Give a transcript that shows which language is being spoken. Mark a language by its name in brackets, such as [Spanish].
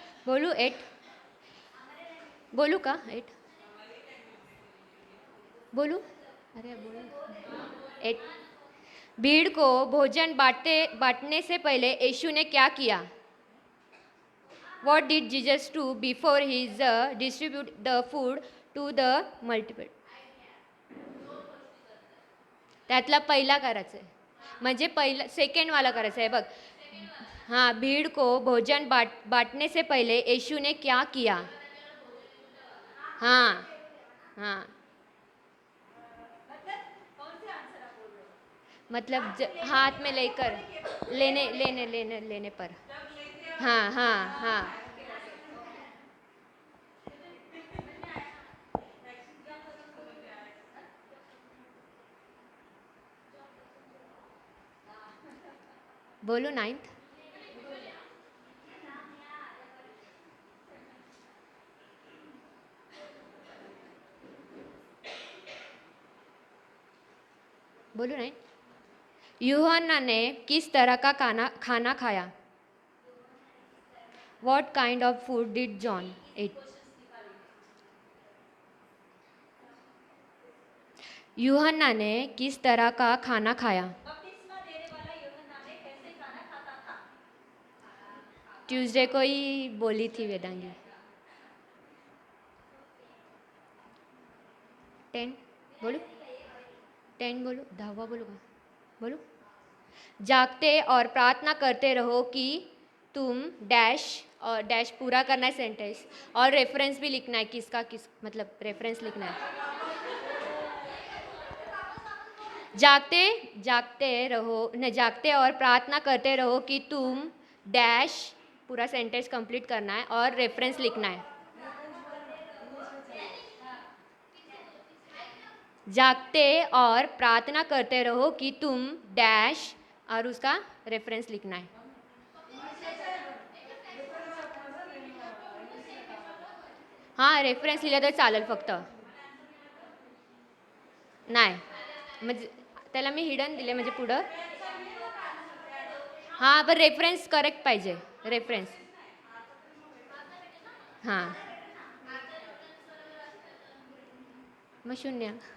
[Marathi] बोलू 8 बोलू का 8 बोलू. अरे बोलू 8. [Hindi] भीड़ को भोजन बांटने से पहले यीशु ने क्या किया? [English] What did Jesus do before he distribute the food to the multiple? [Marathi] त्यातला पहिला करायचं आहे, म्हणजे पहिला सेकंडवाला करायचं आहे बघ. [Hindi] हाँ, भीड़ को भोजन बांटने से पहले यीशु ने क्या किया? हाँ हाँ, मतलब हाथ में लेकर लेने लेने लेने लेने पर. हाँ हाँ हाँ. बोलो 9th. बोलो 9. यूहन्ना ने किस तरह का खाना खाया? [English] What kind of food did John eat? [Hindi] यूहन्ना ने किस तरह का खाना खाया? ट्यूसडे को ही बोली थी वेदांगी. 10 बोलो, 10 बोलो, 10वां बोलो का बोलो. जागते और प्रार्थना करते रहो कि तुम डैश और डैश पूरा करना है सेंटेंस, और रेफरेंस भी लिखना है, किसका किस मतलब रेफरेंस लिखना है. जागते और प्रार्थना करते रहो कि तुम डैश पूरा सेंटेंस कंप्लीट करना है और रेफरेंस लिखना है. जागते और प्रार्थना करते रहो कि तुम डैश और उसका रेफरेंस लिखना है. [Marathi] हां, रेफरन्स लिहिला तर चालेल फक्त. नाही म्हणजे त्याला मी हिडन दिले म्हणजे पुढं. हां, पण रेफरन्स करेक्ट पाहिजे. रेफरन्स हां, मग 0.